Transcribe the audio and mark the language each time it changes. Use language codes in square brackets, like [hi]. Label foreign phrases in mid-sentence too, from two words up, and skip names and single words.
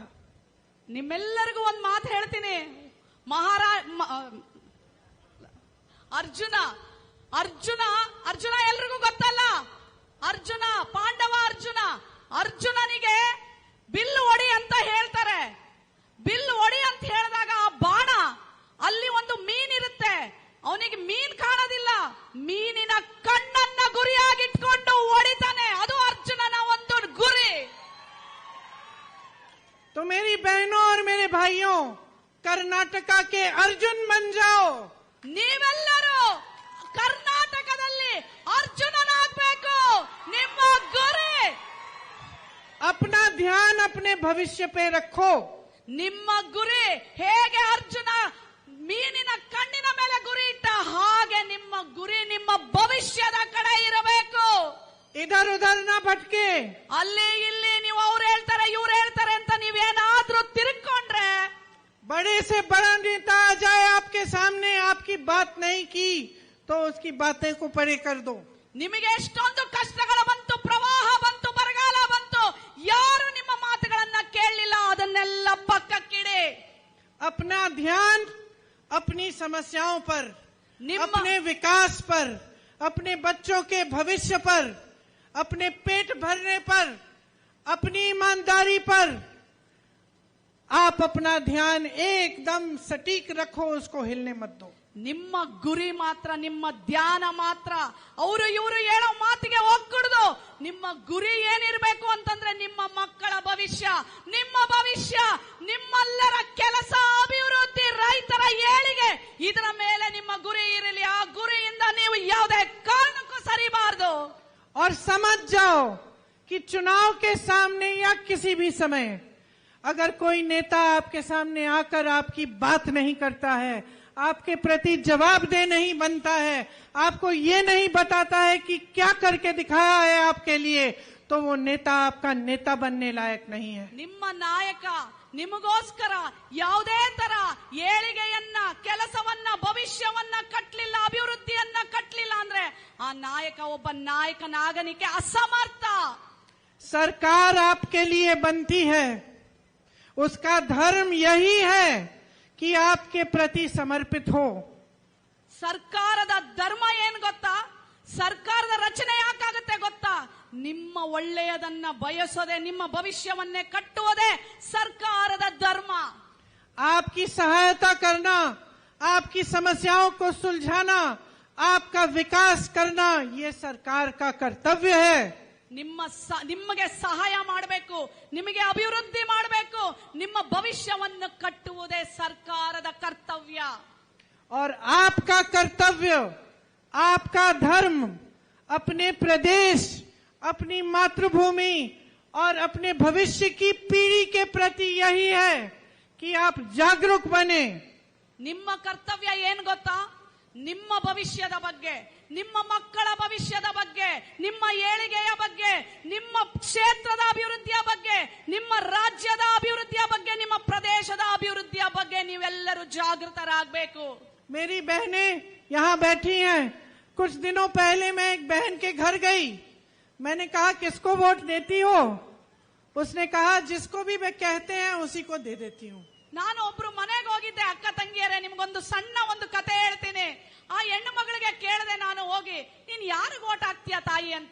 [kn] ನಿಮ್ಮೆಲ್ಲರಿಗೂ ಒಂದು ಮಾತು ಹೇಳ್ತೀನಿ, ಅರ್ಜುನ ಎಲ್ರಿಗೂ ಗೊತ್ತಲ್ಲ, ಅರ್ಜುನ ಪಾಂಡವ ಅರ್ಜುನನಿಗೆ ಬಿಲ್ಲು ಹೊಡಿ ಅಂತ ಹೇಳ್ತಾರೆ. ಬಿಲ್ಲು ಹೊಡಿ ಅಂತ ಹೇಳಿದಾಗ ಆ ಬಾಣ ಅಲ್ಲಿ ಒಂದು ಮೀನಿರುತ್ತೆ, ಅವನಿಗೆ ಮೀನ್ ಕಾಣೋದಿಲ್ಲ, ಮೀನಿನ ಕಣ್ಣನ್ನ ಗುರಿಯಾಗಿಟ್ಕೊಂಡು ಹೊಡಿತಾನೆ, ಅದು ಅರ್ಜುನನ ಒಂದು ಗುರಿ. [hi] तो मेरी बहनों और मेरे भाइयों, कर्नाटका के अर्जुन बन जाओ. [kn] ನೀವೆಲ್ಲರೂ ಕರ್ನಾಟಕದಲ್ಲಿ ಅರ್ಜುನನಾಗಬೇಕು, ನಿಮ್ಮ ಗುರಿ. [hi] अपना ध्यान अपने भविष्य पे रखो. [kn] ನಿಮ್ಮ ಗುರಿ ಹೇಗೆ ಅರ್ಜುನ ಮೀನಿನ ಕಣ್ಣಿನ ಮೇಲೆ ಗುರಿ ಇಟ್ಟ ಹಾಗೆ ನಿಮ್ಮ ಗುರಿ ನಿಮ್ಮ ಭವಿಷ್ಯದ ಕಡೆ ಇರಬೇಕು. [hi] इधर उधर ना भटके. [kn] ಅಲ್ಲಿ ಇಲ್ಲಿ ನೀವು ಅವ್ರು ಹೇಳ್ತಾರೆ ಇವ್ರು ಹೇಳ್ತಾರೆ ಅಂತ ನೀವೇನಾದ್ರೂ ತಿರುಗ್ಕೊಂಡ್ರೆ, [hi] बड़े से बड़ा नेता आ जाए आपके सामने, आपकी बात नहीं की तो उसकी बातें को परे कर दो. [kn] ನಿಮಗೆ ಎಷ್ಟೊಂದು ಕಷ್ಟಗಳು ಬಂತು, ಪ್ರವಾಹ ಬಂತು, ಬರಗಾಲ ಬಂತು, ಯಾರು ನಿಮ್ಮ ಮಾತುಗಳನ್ನ ಕೇಳಲಿಲ್ಲ, ಅದನ್ನೆಲ್ಲ ಪಕ್ಕಕ್ಕಿಡಿ. [hi] अपना ध्यान अपनी समस्याओं पर, अपने विकास पर, अपने बच्चों के भविष्य पर, अपने पेट भरने पर, अपनी ईमानदारी पर आप अपना ध्यान एकदम सटीक रखो, उसको हिलने मत दो। [kn] ನಿಮ್ಮ ಗುರಿ ಮಾತ್ರ, ನಿಮ್ಮ ಧ್ಯಾನ ಮಾತ್ರ ಅವರು ಇವರು ಹೇಳೋ ಮಾತಿಗೆ ಹೋಗ್ಕೂಡ್ದು. ನಿಮ್ಮ ಗುರಿ ಏನಿರ್ಬೇಕು ಅಂತಂದ್ರೆ ನಿಮ್ಮ ಮಕ್ಕಳ ಭವಿಷ್ಯ, ನಿಮ್ಮ ಭವಿಷ್ಯ, ನಿಮ್ಮೆಲ್ಲರ ಕೆಲಸ, ಅಭಿವೃದ್ಧಿ, ರೈತರ ಏಳಿಗೆ, ಇದರ ಮೇಲೆ ನಿಮ್ಮ ಗುರಿ ಇರಲಿ. ಆ ಗುರಿಯಿಂದ ನೀವು ಯಾವುದೇ ಕಾರಣಕ್ಕೂ ಸರಿಬಾರದು. [hi] और समझ जाओ कि चुनाव के सामने या किसी भी समय अगर कोई नेता आपके सामने आकर आपकी बात नहीं करता है, आपके प्रति जवाबदेह नहीं बनता है, आपको ये नहीं बताता है कि क्या करके दिखाया है आपके लिए, तो वो नेता आपका नेता बनने लायक नहीं है। [kn] ನಿಮ್ಮ ನಾಯಕ ನಿಮಗೋಸ್ಕರ ಯಾವುದೇ ತರ ಏಳಿಗೆಯನ್ನ, ಕೆಲಸವನ್ನ, ಭವಿಷ್ಯವನ್ನ ಕಟ್ಟಲಿಲ್ಲ, ಅಭಿವೃದ್ಧಿಯನ್ನ ಕಟ್ಟಲಿಲ್ಲ ಅಂದ್ರೆ ಆ ನಾಯಕ ಒಬ್ಬ ನಾಯಕನಾಗಲಿಕ್ಕೆ ಅಸಮರ್ಥ. [hi] सरकार आपके लिए बनती है, उसका धर्म यही है कि आपके प्रति समर्पित हो। [kn] ಸರ್ಕಾರದ ಧರ್ಮ ಏನ್ ಗೊತ್ತಾ? ಸರ್ಕಾರದ ರಚನೆ ಯಾಕಾಗುತ್ತೆ ಗೊತ್ತಾ? ನಿಮ್ಮ ಒಳ್ಳೆಯದನ್ನ ಬಯಸೋದೆ, ನಿಮ್ಮ ಭವಿಷ್ಯವನ್ನೇ ಕಟ್ಟುವುದೇ ಸರ್ಕಾರದ ಧರ್ಮ. [hi] आपकी सहायता करना, आपकी समस्याओं को सुलझाना, आपका विकास करना, ये सरकार का कर्तव्य है। [kn] ನಿಮಗೆ ಸಹಾಯ ಮಾಡಬೇಕು, ನಿಮಗೆ ಅಭಿವೃದ್ಧಿ ಮಾಡಬೇಕು, ನಿಮ್ಮ ಭವಿಷ್ಯವನ್ನು ಕಟ್ಟುವುದೇ ಸರ್ಕಾರದ ಕರ್ತವ್ಯ. [hi] और आपका कर्तव्य, आपका धर्म अपने प्रदेश, अपनी मातृभूमि और अपने भविष्य की पीढ़ी के प्रति यही है कि आप जागरूक बने। [kn] ನಿಮ್ಮ ಕರ್ತವ್ಯ ಏನ್ ಗೊತ್ತಾ? ನಿಮ್ಮ ಭವಿಷ್ಯದ ಬಗ್ಗೆ, ನಿಮ್ಮ ಮಕ್ಕಳ ಭವಿಷ್ಯದ ಬಗ್ಗೆ, ನಿಮ್ಮ ಏಳಿಗೆಯ ಬಗ್ಗೆ, ನಿಮ್ಮ ಕ್ಷೇತ್ರದ ಅಭಿವೃದ್ಧಿಯ ಬಗ್ಗೆ, ನಿಮ್ಮ ರಾಜ್ಯದ ಅಭಿವೃದ್ಧಿಯ ಬಗ್ಗೆ, ನಿಮ್ಮ ಪ್ರದೇಶದ ಅಭಿವೃದ್ಧಿಯ ಬಗ್ಗೆ ನೀವೆಲ್ಲರೂ ಜಾಗೃತರಾಗಬೇಕು. [hi] मेरी बहनें यहाँ बैठी हैं। कुछ दिनों पहले मैं एक बहन के घर गई। मैंने कहा किसको वोट देती हो? उसने कहा जिसको भी वे कहते हैं उसी को दे देती हूँ। [kn] ನಾನು ಒಬ್ರು ಮನೆಗೆ ಹೋಗಿದ್ದೆ. ಅಕ್ಕ ತಂಗಿಯರೇ, ನಿಮ್ಗೊಂದು ಸಣ್ಣ ಒಂದು ಕತೆ ಹೇಳ್ತೀನಿ. ಆ ಹೆಣ್ಣು ಮಗಳಿಗೆ ಕೇಳಿದೆ ನಾನು ಹೋಗಿ, ನೀನ್ ಯಾರಿಗೆ ಓಟ್ ಹಾಕ್ತೀಯ ತಾಯಿ ಅಂತ.